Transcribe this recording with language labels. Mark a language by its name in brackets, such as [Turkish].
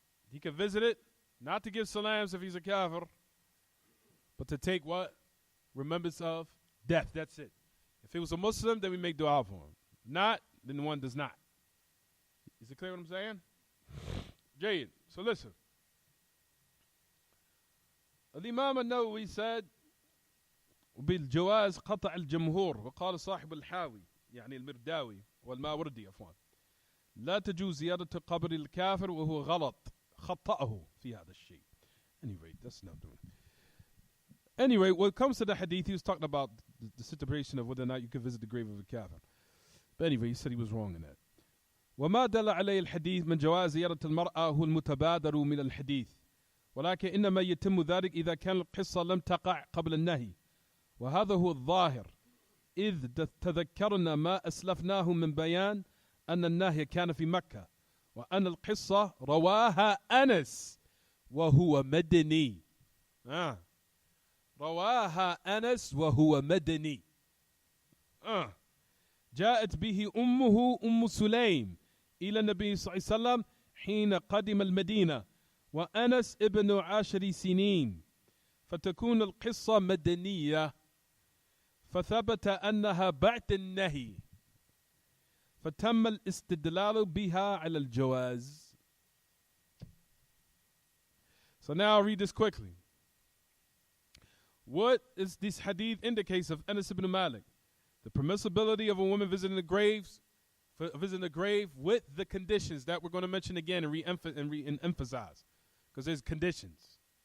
[English] He can visit it, not to give salams if he's a kafir, but to take what? Remembrance of death. That's it. If it was a Muslim, then we make dua for him. Not, then the one does not. Is it clear what I'm saying? [Arabic] Jayed. [English] So listen. [Arabic] الإمام النووي [English] said [Arabic] بالجواز قطع الجمهور وقال صاحب الحاوي يعني المرداوي والماوردي عفوا لا تجوز زيارة قبر الكافر وهو غلط خطأه في هذا الشيء. [English] Anyway, that's not doing. Anyway, when it comes to the hadith, he was talking about the situation of whether or not you can visit the grave of a kafir. But anyway, he said he was wrong in that. [Arabic] وما دل عليه الحديث من جواز زيارة المرأة هو المتبادر من الحديث ولكن إنما يتم ذلك إذا كان القصة لم تقع قبل النهي وهذا هو الظاهر إذ تذكرنا ما أسلفناه من بيان أن النهي كان في مكة وأن القصة رواها أنس وهو مدني رواها أنس وهو مدني جاءت به أمه أم سليم إلى النبي صلى الله عليه وسلم حين قدم المدينة وأنس ابن 10 سنين فتكون القصة مدنية فثبت أنها بعد النهي فتم الاستدلال بها على الجواز. [English] So now I'll read this quickly. What is this hadith indicates of Anas ibn Malik? The permissibility of a woman visiting the graves, visiting the grave with the conditions that we're going to mention again and re-emphasize, because there's conditions.